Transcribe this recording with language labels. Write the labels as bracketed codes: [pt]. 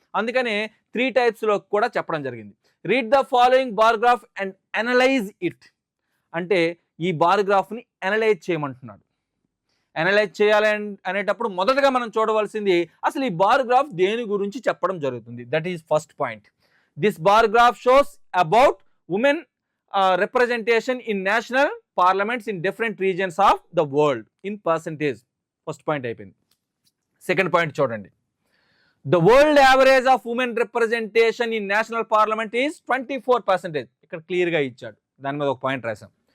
[te] అందుకనే 3 టైప్స్లో కూడా చెప్పడం జరిగింది. [en] Read the following bar graph and analyze it. [te] అంటే ఈ బార్ గ్రాఫ్ని అనలైజ్ చేయమంటున్నాడు. అనలైజ్ చేయాలి అనేటప్పుడు మొదటగా మనం చూడవలసింది అసలు ఈ బార్ గ్రాఫ్ దేని గురించి చెప్పడం జరుగుతుంది. [en] That is first point. This bar graph shows about women representation in national parliaments in different regions of the world in percentage. First point [te] అయిపోయింది. సెకండ్ పాయింట్ చూడండి. [en] The world average of women representation in national parliament is 24%. [te] ఇక్కడ క్లియర్గా ఇచ్చాడు, దాని మీద ఒక point రాసాం.